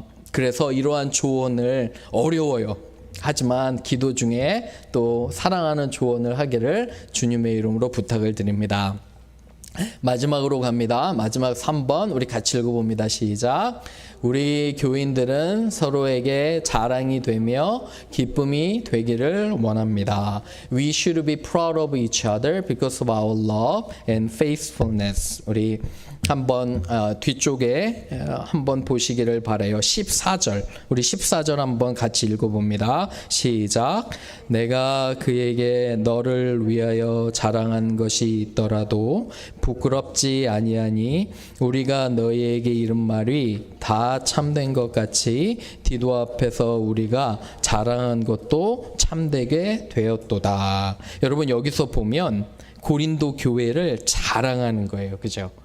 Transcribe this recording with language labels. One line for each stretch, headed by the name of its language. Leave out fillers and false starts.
Korean: 그래서 이러한 조언을, 어려워요. 하지만 기도 중에 또 사랑하는 조언을 하기를 주님의 이름으로 부탁을 드립니다. 마지막으로 갑니다. 마지막 3번 우리 같이 읽어봅니다. 시작. 우리 교인들은 서로에게 자랑이 되며 기쁨이 되기를 원합니다.
English: We should be proud of each other because of our love and faithfulness.
Korean: 우리 한번 뒤쪽에 한번 보시기를 바라요. 14절. 우리 14절 한번 같이 읽어봅니다. 시작. 내가 그에게 너를 위하여 자랑한 것이 있더라도 부끄럽지 아니하니 우리가 너희에게 이른 말이 다 참된 것 같이 디도 앞에서 우리가 자랑한 것도 참되게 되었도다. 여러분 여기서 보면 고린도 교회를 자랑하는 거예요. 그죠?